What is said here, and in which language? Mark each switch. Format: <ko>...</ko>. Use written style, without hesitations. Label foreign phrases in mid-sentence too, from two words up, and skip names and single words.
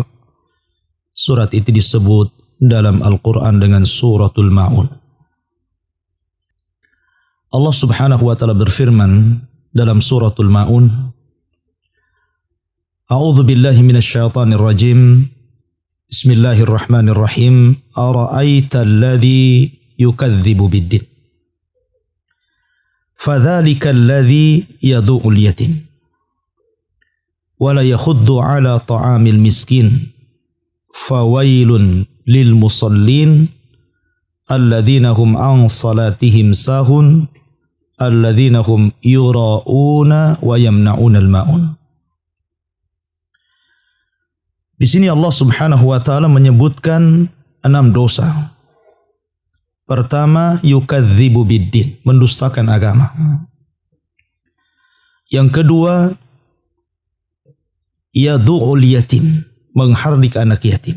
<id>Surat itu disebut dalam Al-Quran dengan Suratul Ma'un. Allah</id> <ar>سبحانه وتعالى</ar> <id>berfirman dalam Suratul Ma'un,</id> <ar>أعوذ بالله من الشيطان الرجيم. بسم الله الرحمن الرحيم. أرأيت الذي يكذب بالدين. فذلك الذي يدع اليتيم. ولا يحض على طعام المسكين. فويل للمصلين. الذين هم عن صلاتهم ساهون. الذين هم يراءون ويمنعون الماعون.</ar> <id>Di sini Allah</id> <ar>سبحانه وتعالى</ar> <id>menyebutkan 6 dosa. Pertama,</id> <ar>يكذب بالدين,</ar> <id>mendustakan agama. Yang kedua,</id> <ar>يدع اليتيم,</ar> <id>menghardik anak yatim.</id>